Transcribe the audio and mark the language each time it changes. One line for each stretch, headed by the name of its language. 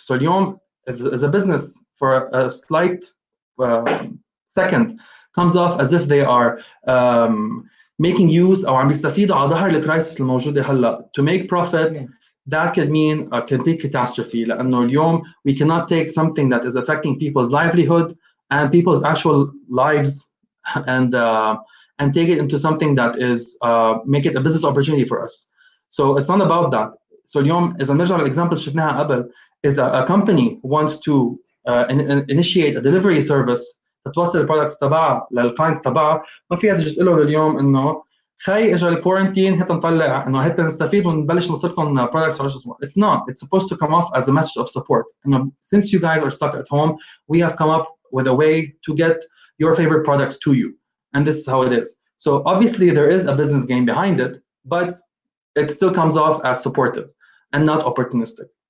English: So اليوم, as a business, for a slight second, comes off as if they are making use
Arabic: أو عم بيستفيدوا على ظهر الكرايسيس الموجودة هلا
English: to make profit, that could mean a complete catastrophe.
Arabic: لأنه اليوم
English: we cannot take something that is affecting people's livelihood and people's actual lives and take it into something that is make it a business opportunity for us. So it's not about that.
Arabic: So اليوم إذا نرجع للإكزامبل شفناها قبل,
English: is a company wants to initiate a delivery service
Arabic: تتوصل البرودكتس تبعها للكلاينتس تبعها, ما فيها تجي تقول له اليوم انه خي اجى الكورنتين هات نطلع انه هات نستفيد ونبلش نوصلكم برودكتس على شو اسمه.
English: It's not. It's supposed to come off as a message of support. Since you guys are stuck at home, we have come up with a way to get your favorite products to you, and this is how it is. So obviously there is a business game behind it, but it still comes off as supportive and not opportunistic.